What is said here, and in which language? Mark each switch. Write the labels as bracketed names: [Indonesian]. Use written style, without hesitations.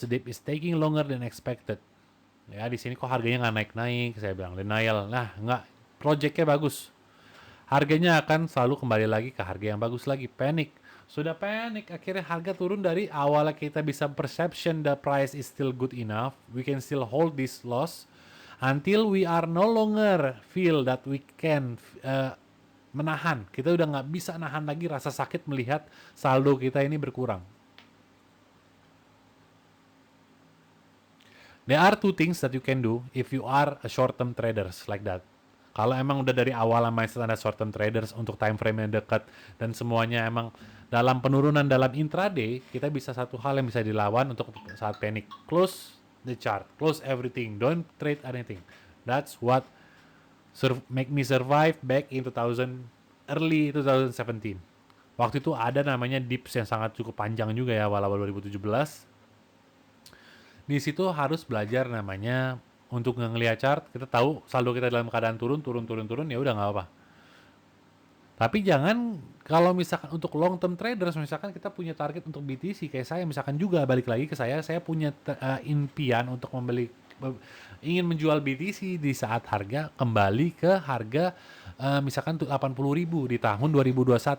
[English] The dip is taking longer than expected. [Indonesian] Ya di sini kok harganya nggak naik-naik, saya bilang denial. Nah nggak, projectnya bagus, harganya akan selalu kembali lagi ke harga yang bagus lagi. Panic, sudah panic, akhirnya harga turun. Dari awalnya kita bisa [English] perception the price is still good enough, we can still hold this loss until we are no longer feel that we can menahan. [Indonesian] Kita udah nggak bisa nahan lagi rasa sakit melihat saldo kita ini berkurang. [English] There are two things that you can do if you are a short-term traders like that. [Indonesian] Kalau emang udah dari awal mindset Anda short-term traders untuk time frame yang dekat dan semuanya emang dalam penurunan dalam intraday, kita bisa satu hal yang bisa dilawan untuk saat panic. [English] Close the chart, close everything, don't trade anything. That's what make me survive back in early 2017. [Indonesian] Waktu itu ada namanya dips yang sangat cukup panjang juga ya, awal 2017. Di situ harus belajar namanya untuk ngelihat chart. Kita tahu saldo kita dalam keadaan turun, ya udah nggak apa. Tapi jangan, kalau misalkan untuk long term traders, misalkan kita punya target untuk BTC kayak saya, misalkan juga balik lagi ke saya punya impian untuk ingin menjual BTC di saat harga kembali ke harga misalkan 80.000 di tahun 2021.